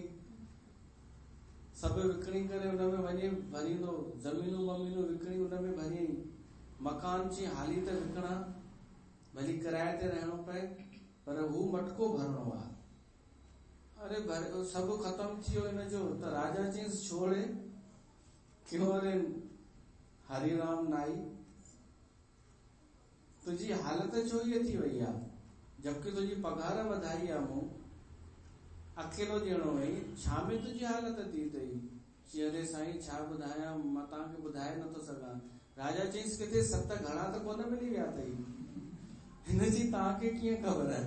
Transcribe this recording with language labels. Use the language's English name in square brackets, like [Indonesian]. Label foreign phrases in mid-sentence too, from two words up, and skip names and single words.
[Sindhi] सभु विकिणी करे हुन में वञे भरींदो, ज़मीनूं वमीनूं विकिणी हुन में भरियई। मकान जी हाली त विकिणा, भली किराए ते रहणो पए, पर हू मटको भरणो आहे। अरे सभु ख़तम थी वियो हिनजो। त राजा चयईंसि, छोड़े क्यों रे हरिराम नाई, तुंहिंजी हालत छो ईअं थी वई आहे, जबकि तुंहिंजी पघार वधाई आहे, मूं अकेलो ॾियणो हुई, छा में तुंहिंजी हालत थी अथई। चई, अरे साईं छा ॿुधायां, मां तव्हांखे ॿुधाए नथो सघां। राजा चयईंसि, किथे 7 घड़ा त कोन मिली विया अथई, हिनजी तव्हांखे कीअं ख़बर आहे।